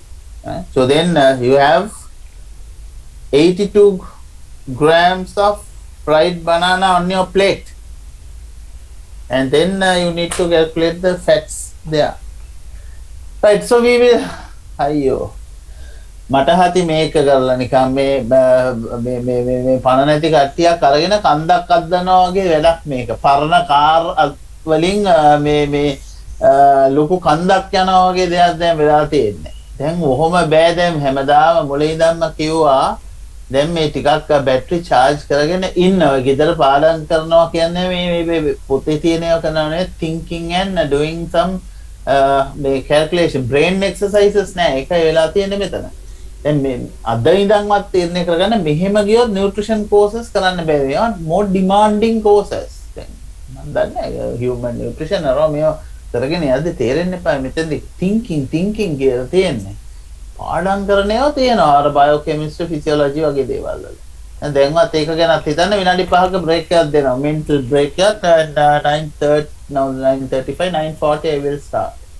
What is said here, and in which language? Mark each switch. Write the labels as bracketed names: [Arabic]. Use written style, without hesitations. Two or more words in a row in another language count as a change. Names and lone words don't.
[English] So then you have 82 grams of fried banana on your plate. And then you need to calculate the fats there. Right, so we will. Ayyo. [Sinhala] මට හති මේක කරලා නිකන් මේ පණ නැති කට්ටියක් අරගෙන කන්දක් අද්දනවා වගේ වැඩක් මේක. පරණ කාර් වලින් මේ ලොකු කන්දක් යනවා වගේ දෙයක් දැන් වෙලා තියෙන්නේ. දැන් ඔහොම බෑ දැන් හැමදාම මුලින් ඉඳන්ම කිව්වා දැන් මේ ටිකක් බැටරි charge කරගෙන ඉන්නවා. ගෙදර පාඩම් කරනවා කියන්නේ මේ පොතේ තියෙනවා කරනවා [English] thinking and doing some [Sinhala] මේ [English] calculation brain exercises [Sinhala] නෑ. ඒකයි වෙලා තියෙන්නේ මෙතන. දැන් මේ අද ඉඳන්වත් තීරණය කරගන්න මෙහෙම ගියොත් [English] nutrition courses [Sinhala] කරන්න බැහැ. [English] ඒවා more demanding courses. [Sinhala] දැන් මම දන්නේ [English] human nutrition [Sinhala] අරවා මේවා කරගෙන යද්දි තේරෙන්න එපා මෙතෙන්දි thinking කියලා තියෙන්නේ. පාඩම් කරන ඒවා තියෙනවා අර [English] biochemistry physiology [Sinhala] වගේ දේවල් වල. දැන්වත් ඒක ගැනත් හිතන්න විනාඩි 5ක break එකක් දෙනවා. [English] mental break එකක් 9:30 now 9:35 9:40 I will start.